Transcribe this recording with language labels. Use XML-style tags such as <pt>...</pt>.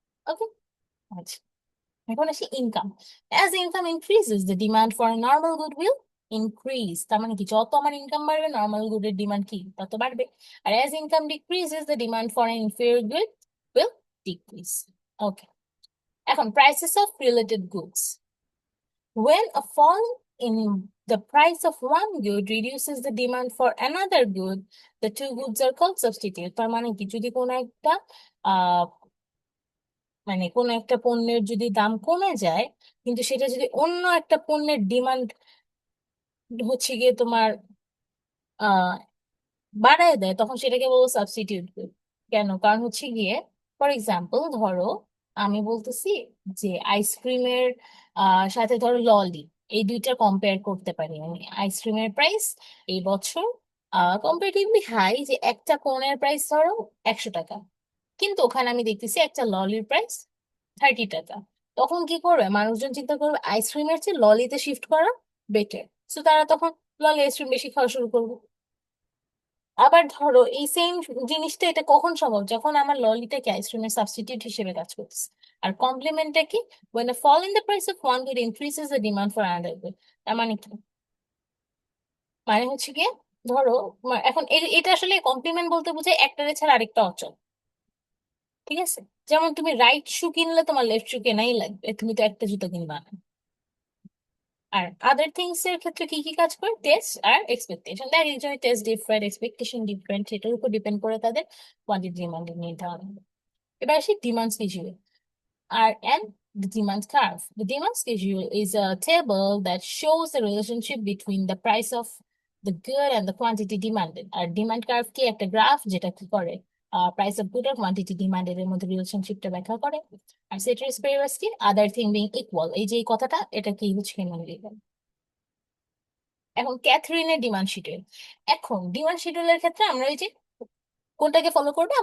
<en>okay,</en> <bn>আচ্ছা, এখন আসি</bn> <en>Income. As income increases the demand for normal good will increase.</en> <bn>তার মানে কি, যত আমার ইনকাম বাড়বে নর্মাল গুডের ডিমান্ড কি তত বাড়বে।</bn> <en>আর as income decreases the demand for inferior good will decrease. Okay, এখন prices of related goods. When a fall in the price of one good reduces the demand for another good, the two goods are called substitute.</en> <bn>তার মানে কি, যদি কোনো একটা মানে কোনো একটা পণ্যের যদি দাম কমে যায়, কিন্তু সেটা যদি অন্য একটা পণ্যের ডিমান্ড হচ্ছে গিয়ে তোমার বাড়ায় দেয়, তখন সেটাকে বলবো সাবস্টিটিউট। কেন? কারণ হচ্ছে গিয়ে, ফর এক্সাম্পল ধরো আমি বলতেছি যে আইসক্রিমের সাথে ধরো ললি, এই দুইটা কম্পেয়ার করতে পারি আমি। আইসক্রিমের প্রাইস এই বছর কম্পারেটিভলি হাই, যে একটা কোনের প্রাইস ধরো 100 টাকা, কিন্তু ওখানে আমি দেখতেছি একটা ললির প্রাইস 30 টাকা। তখন কি করবে মানুষজন? চিন্তা করবে আইসক্রিমের চেয়ে ললিতে শিফট করা বেটার, সো তারা তখন ললি আইসক্রিম বেশি খাওয়া শুরু করবে। আবার ধরো এই সেম জিনিসটা, এটা কখন সম্ভব? যখন আমার ললিটাকে আইসক্রিমের সাবস্টিটিউট হিসেবে কাজ করতেছে। আর কমপ্লিমেন্টটা কি?</bn> <en>when a fall in the price of one good increases the demand for another good।</en> <bn>তার মানে কি? মানে হচ্ছে গিয়ে ধরো এখন এটা আসলে কমপ্লিমেন্ট বলতে বোঝায় একটা ছাড়া আরেকটা অচল। ঠিক আছে? যেমন তুমি রাইট শু কিনলে তোমার লেফট শু কেনাই লাগবে, তুমি তো একটা জুতো কিনবা না। আর আদার থিংস এর ক্ষেত্রে কি কি কাজ করে? টেস্ট আর এক্সপেকটেশন। দেখ একজনের টেস্ট ডিফারেন্ট, এক্সপেকটেশন ডিফারেন্ট, সেটার উপর ডিপেন্ড করে তাদের কোয়ান্টিটি ডিমান্ড নির্ধারণ। এবার আসি</bn> <en>Demand schedule and the demand curve. The demand schedule is a table that shows the relationship between the price of the good and the quantity demanded.</en> <bn>আর demand curve কি? একটা graph যেটা কি করে price of good আর quantity demanded এর মধ্যে রিলেশনশিপটা ব্যাখ্যা করে। আর</bn> <en>ceteris paribus</en> <bn>কি?</bn> <en>other thing being equal,</en> <bn>এই যে এই কথাটা, এটা কি হচ্ছে হিউম্যান। এখন ক্যাথরিনের ডিমান্ড শিডিউল। এখন ডিমান্ড শিডিউলের ক্ষেত্রে আমরা ওই যে কোনটাকে ফলো করবে?</bn>